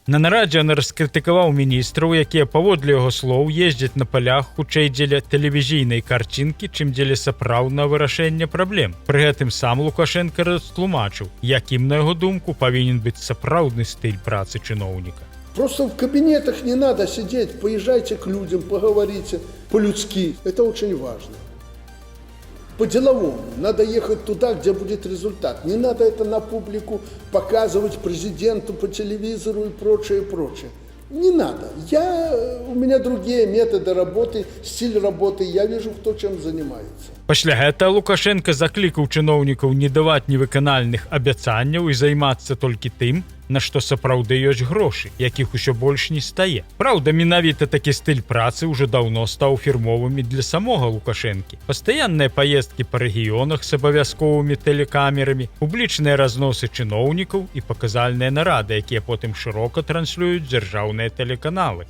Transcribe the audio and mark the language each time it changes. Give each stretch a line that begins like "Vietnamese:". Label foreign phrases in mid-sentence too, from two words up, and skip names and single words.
Belarusian: На нарадзе ён раскрытыкаваў міністраў, якія, паводле яго слоў, ездзяць на палях хутчэй дзеля тэлевізійнай карцінкі, чым дзеля сапраўднага вырашэння праблем. Пры гэтым сам Лукашенка растлумачыў, якім, на яго думку, павінен быць сапраўдны стыль працы чыноўніка.
Russian: Просто в кабинетах не надо сидеть, поезжайте к людям, поговорите по-людски. Это очень важно. По-деловому. Надо ехать туда, где будет результат. Не надо это на публику показывать президенту по телевизору и прочее, прочее. Не надо. У меня другие методы работы, стиль работы. Я вижу, кто чем занимается.
Belarusian: Пасля гэтага Лукашенка заклікаў чыноўнікаў не даваць невыканальных абяцанняў і займацца толькі тым, на што сапраўды ёсць грошы, якіх усё больш не стае. Праўда, менавіта такі стыль працы ўжо даўно стаў фірмовым і для самога Лукашэнкі. Пастаянныя паездкі па рэгіёнах з абавязковымі тэлекамерамі, публічныя разносы чыноўнікаў і паказальныя нарады, якія потым шырока транслююць дзяржаўныя тэлеканалы.